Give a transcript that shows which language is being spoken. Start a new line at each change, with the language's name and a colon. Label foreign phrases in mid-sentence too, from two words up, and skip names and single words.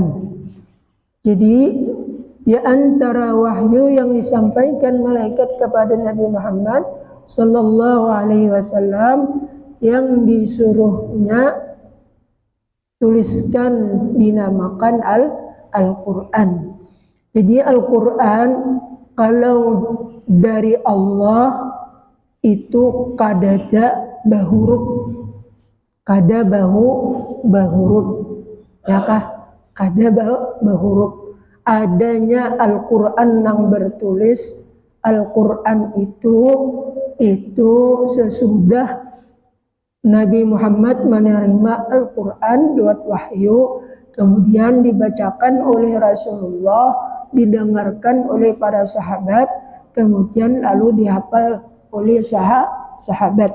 Indonesian: Jadi di antara wahyu yang disampaikan malaikat kepada Nabi Muhammad
Arabic: صلى الله عليه وسلم
Indonesian: yang disuruhnya tuliskan, dinamakan Al-Quran.
Banjar: Jadi Al-Quran kalau dari Allah itu kadada bahuruf, kada bahuruf, ya kah? Kada bahuruf.
Indonesian: Adanya Al-Quran yang bertulis, Al-Quran itu sesudah Nabi Muhammad menerima Al-Quran lewat wahyu, kemudian dibacakan oleh Rasulullah, didengarkan oleh para sahabat, kemudian lalu dihafal oleh sahabat.